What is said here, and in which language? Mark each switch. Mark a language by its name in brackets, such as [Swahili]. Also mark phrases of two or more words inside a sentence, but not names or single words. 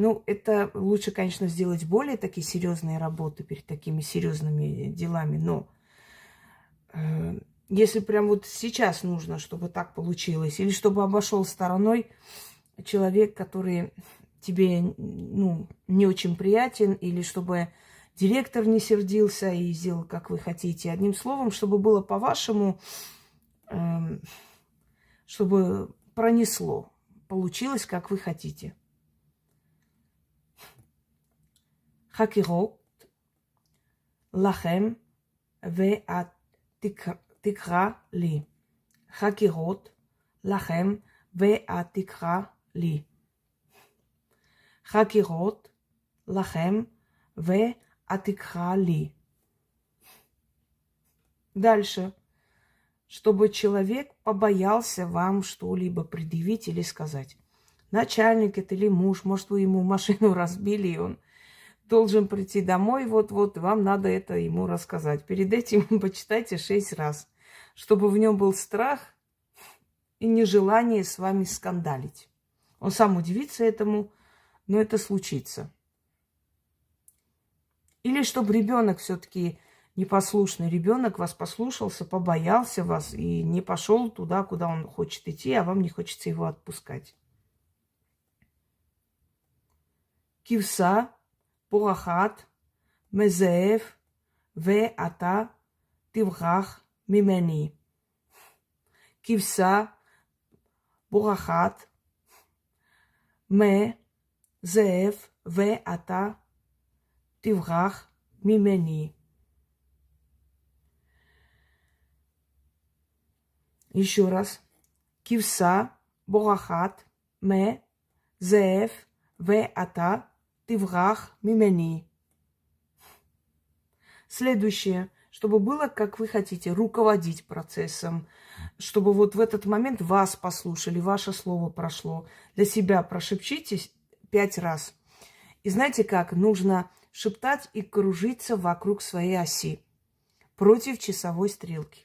[Russian] Ну, это лучше, конечно, сделать более такие серьезные работы перед такими серьезными делами, но если прям вот сейчас нужно, чтобы так получилось, или чтобы обошел стороной человек, который тебе, не очень приятен, или чтобы директор не сердился и сделал, как вы хотите. Одним словом, чтобы было по-вашему, чтобы пронесло, получилось, как вы хотите. [Hebrew] הקירות לכם ואתקרא לי. הקירות לכם ואתקרא לי. הקירות לכם ואתקרא לי. [Russian] Дальше. Чтобы человек побоялся вам что-либо предъявить или сказать. Начальник это или муж, может, вы ему машину разбили, и он должен прийти домой, вот-вот, вам надо это ему рассказать. Перед этим почитайте 6 раз, чтобы в нем был страх и нежелание с вами скандалить. Он сам удивится этому, но это случится. Или чтобы ребенок все-таки непослушный ребенок вас послушался, побоялся вас и не пошел туда, куда он хочет идти, а вам не хочется его отпускать. [Hebrew] כבשה, בורחת, מזאב, ו אתה, תברח, ממני. כבשה, בורחת, מזאב, ו אתה, תברח, ממני. [Russian] Еще раз. [Hebrew] כבשה, בורחת, מ, זאב, ו אתה, תברח, ממני. [Russian] Следующее, чтобы было, как вы хотите, руководить процессом, чтобы вот в этот момент вас послушали, ваше слово прошло. Для себя прошепчитесь 5 раз. И знаете как? Нужно шептать и кружиться вокруг своей оси против часовой стрелки.